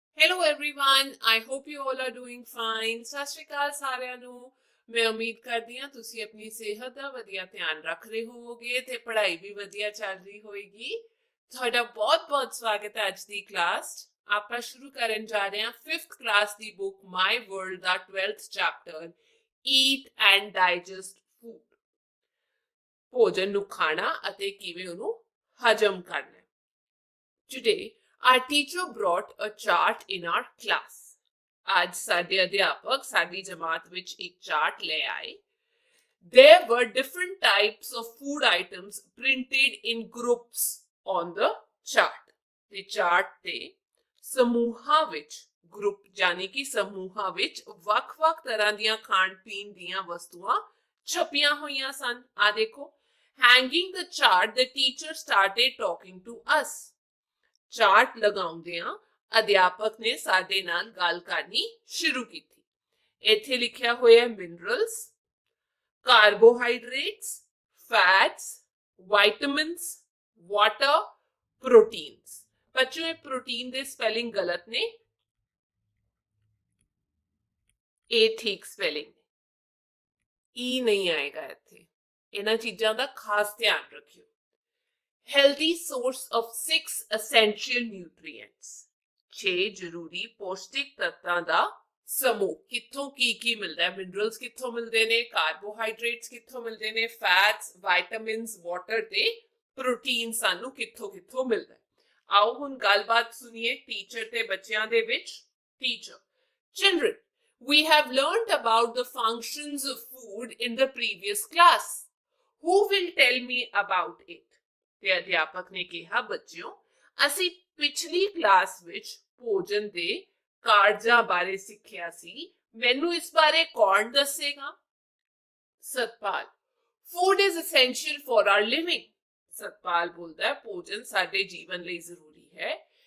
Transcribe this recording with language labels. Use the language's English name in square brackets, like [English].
[English] Hello everyone, I hope you all are doing fine. [Punjabi] ਸਤਿ ਸ਼੍ਰੀ ਅਕਾਲ ਸਾਰਿਆਂ ਨੂੰ। ਮੈਂ ਉਮੀਦ ਕਰਦੀ ਹਾਂ ਤੁਸੀਂ ਆਪਣੀ ਸਿਹਤ ਦਾ ਵਧੀਆ ਧਿਆਨ ਰੱਖ ਰਹੇ ਹੋਵੋਗੇ ਤੇ ਪੜ੍ਹਾਈ ਵੀ ਵਧੀਆ ਚੱਲ ਰਹੀ ਹੋਏਗੀ। ਤੁਹਾਡਾ ਬਹੁਤ-ਬਹੁਤ ਸਵਾਗਤ ਹੈ ਅੱਜ ਦੀ ਕਲਾਸ 'ਚ। ਆਪਾਂ ਸ਼ੁਰੂ ਕਰਨ ਜਾ ਰਹੇ ਹਾਂ 5th class ਦੀ book my world ਦਾ 12th chapter eat and digest food. ਭੋਜਨ ਨੂੰ ਖਾਣਾ ਅਤੇ ਕਿਵੇਂ ਉਹਨੂੰ ਹਜਮ ਕਰਨਾ। [English] Today, our teacher brought a chart in our class. [Punjabi] आज ਸਾਡੇ ਅਧਿਆਪਕ ਸਾਡੀ ਜਮਾਤ ਵਿੱਚ ਇੱਕ ਚਾਰਟ ਲੈ ਆਏ। [English] There were different types of food items printed in groups on the chart. [Punjabi] ਤੇ ਚਾਰਟ ਤੇ ਸਮੂਹਾਂ ਵਿੱਚ ਗਰੁੱਪ ਯਾਨੀ ਕਿ ਸਮੂਹਾਂ ਵਿੱਚ ਵੱਖ-ਵੱਖ ਤਰ੍ਹਾਂ ਦੀਆਂ ਖਾਣ ਪੀਣ ਦੀਆਂ ਵਸਤੂਆਂ ਛਪੀਆਂ ਹੋਈਆਂ ਸਨ। ਆ ਦੇਖੋ, [English] hanging the chart the teacher started talking to us. [Punjabi] Chart ਲਗਾਉਂਦਿਆਂ ਅਧਿਆਪਕ ਨੇ ਸਾਡੇ ਨਾਲ ਗੱਲ ਕਰਨੀ ਸ਼ੁਰੂ ਕੀਤੀ। ਇੱਥੇ ਲਿਖਿਆ ਹੋਇਆ minerals, carbohydrates, fats, vitamins, water, proteins. ਬੱਚਿਓ ਇਹ ਪ੍ਰੋਟੀਨ ਦੇ ਸਪੈਲਿੰਗ ਗਲਤ ਨੇ, ਇਹ ਠੀਕ ਸਪੈਲਿੰਗ ਨੇ, ਈ ਨਹੀਂ ਆਏਗਾ ਇੱਥੇ। ਇਹਨਾਂ ਚੀਜ਼ਾਂ ਦਾ ਖਾਸ ਧਿਆਨ ਰੱਖਿਓ। [English] Healthy source of 6 essential nutrients. [Punjabi] 6 ਜ਼ਰੂਰੀ ਪੌਸ਼ਟਿਕ ਤੱਤਾਂ ਦਾ ਸਮੂਹ। ਕਿੱਥੋਂ ਕੀ ਮਿਲਦਾ ਹੈ? ਮਿਨਰਲਸ ਕਿੱਥੋਂ ਮਿਲਦੇ ਨੇ, ਕਾਰਬੋਹਾਈਡਰੇਟਸ ਕਿੱਥੋਂ ਮਿਲਦੇ ਨੇ, ਫੈਟਸ, ਵਿਟਾਮਿਨਸ, ਵਾਟਰ ਤੇ ਪ੍ਰੋਟੀਨ ਸਾਨੂੰ ਕਿੱਥੋਂ ਮਿਲਦਾ ਹੈ। ਆਓ ਹੁਣ ਗੱਲਬਾਤ ਸੁਣੀਏ ਟੀਚਰ ਤੇ ਬੱਚਿਆਂ ਦੇ ਵਿੱਚ। [English] Teacher, children, we have learned about the functions of food in the previous class. Who will tell me about it? [Punjabi] ਤੇ ਅਧਿਆਪਕ ਨੇ ਕਿਹਾ, ਬੱਚਿਓ ਅਸੀਂ ਪਿਛਲੀ ਕਲਾਸ ਵਿੱਚ ਭੋਜਨ ਦੇ ਕਾਰਜਾਂ ਬਾਰੇ ਸਿੱਖਿਆ ਸੀ। ਮੈਨੂੰ ਇਸ ਬਾਰੇ ਕੌਣ ਦੱਸੇਗਾ? [English] Satpal, food is essential for our living. [Punjabi] Satpal ਬੋਲਦਾ ਹੈ ਭੋਜਨ ਸਾਡੇ ਜੀਵਨ ਲਈ ਜ਼ਰੂਰੀ ਹੈ।